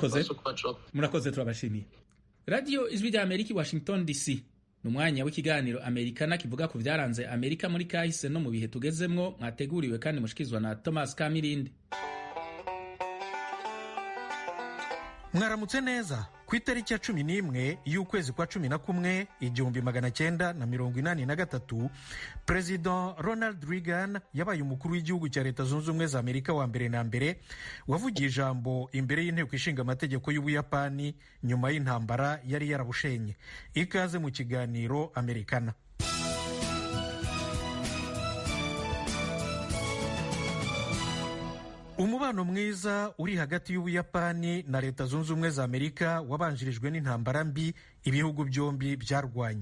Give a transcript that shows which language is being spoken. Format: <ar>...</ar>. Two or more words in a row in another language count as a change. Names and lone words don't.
<rn>Murakoze turabashimiye. Radio Ijwi rya Amerika i Washington DC ni umwanya w'ikiganiro Amerikana kivuga ku vyaranze Amerika muri kahise no mu bihe tugezemwo mwateguriwe kandi mushikizwa na Thomas Kamirindi. Mwaramutse neza ku itariki ya 11 y'ukwezi kwa 11 1983 President Ronald Reagan yabaye umukuru w'igihugu cya Leta Zunze Ubumwe za Amerika wa mbere na mbere wavugiye ijambo imbere y'inteko ishinga amategeko y'Ubuyapani nyuma y'intambara yari yarabushenye. Ikaze mu kiganiro Amerikana. Umubano mwiza uri hagati y'Ubuyapani na Leta Zunze Ubumwe za Amerika wabanjirijwe n'intambara mbi ibihugu byombi byarwanye.</rn>